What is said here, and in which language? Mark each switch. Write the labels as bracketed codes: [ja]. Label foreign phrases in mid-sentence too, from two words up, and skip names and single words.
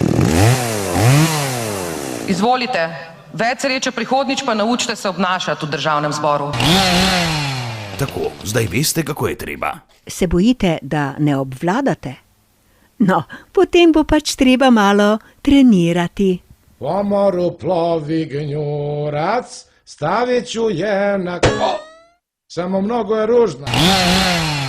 [sl] Izvolite, več sreče prihodnič, pa naučite se obnašati v državnem zboru. Tako, zdaj veste, kako je treba. Se bojite, da ne obvladate? No, potem bo pač treba malo trenirati. [sr] Po moru plovi gnjurac, staviću je na... Samo mnogo je ružna.